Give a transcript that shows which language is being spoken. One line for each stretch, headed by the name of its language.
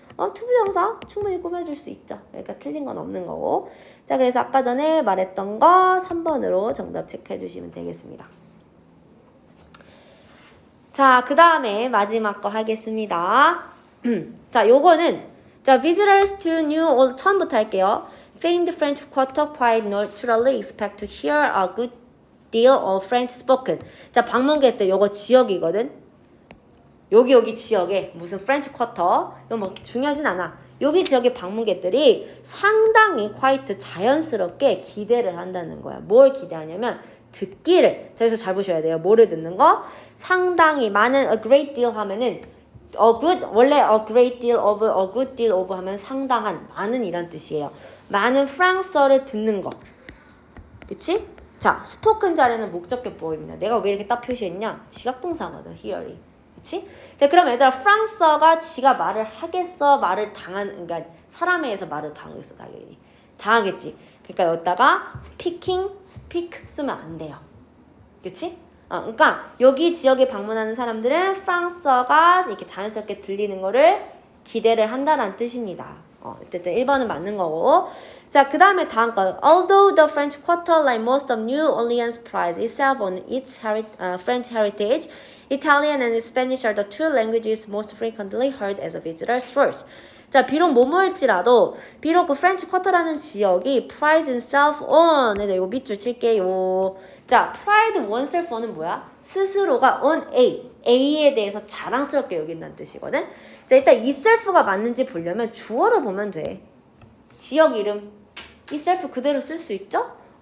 Korean: 투부정사 충분히 꾸며줄 수 있죠. 그러니까 틀린 건 없는 거고. 자, 그래서 아까 전에 말했던 거 3번으로 정답 체크해 주시면 되겠습니다. 자, 그 다음에 마지막 거 하겠습니다. 자, 요거는 자,
English: visitors to New Orleans
Korean: 처음부터 할게요.
English: Famed French quarter quite naturally expect to hear a good deal of French spoken.
Korean: 자, 방문객들 요거 지역이거든. 여기 지역에 무슨 프렌치 쿼터 이거 뭐 중요하진 않아. 여기 지역의 방문객들이 상당히 quite 자연스럽게 기대를 한다는 거야. 뭘 기대하냐면 듣기를. 자, 여기서 잘 보셔야 돼요. 뭐를 듣는 거? 상당히 많은 a great deal 하면은 원래
English: a great deal of, a good deal of
Korean: 하면 상당한, 많은 이란 뜻이에요. 많은 프랑스어를 듣는 거. 그치? 자, 스포큰 자리는 목적격 보호입니다. 내가 왜 이렇게 딱 표시했냐? 지각동사거든, hear이. 그치? 자, 그럼 얘들아, 프랑스어가 지가 말을 하겠어? 말을 그러니까 사람에 의해서 말을 당하겠어, 당연히. 당하겠지. 그러니까 여기다가 speak 쓰면 안 돼요. 그치? 그러니까 여기 지역에 방문하는 사람들은 프랑스어가 이렇게 자연스럽게 들리는 거를 기대를 한다는 뜻입니다. 어쨌든 1번은 맞는 거고. 자, 그 다음에 다음 거.
English: Although the French Quarter, like most of New Orleans, prides itself on its French heritage, Italian and Spanish are the two languages most frequently heard as a visitor's first.
Korean: 자, 비록 뭐뭐일지라도 비록 그 프렌치 쿼터라는 지역이
English: prides itself on,
Korean: 네, 이거 밑줄 칠게요. 자,
English: pride oneself on
Korean: 은 뭐야? 스스로가 on A에 대해서 자랑스럽게 여긴다는 뜻이거든. 자, 일단 이 self가 맞는지 보려면 주어를 보면 돼. 지역 이름 이 self 그대로 쓸 수 있죠?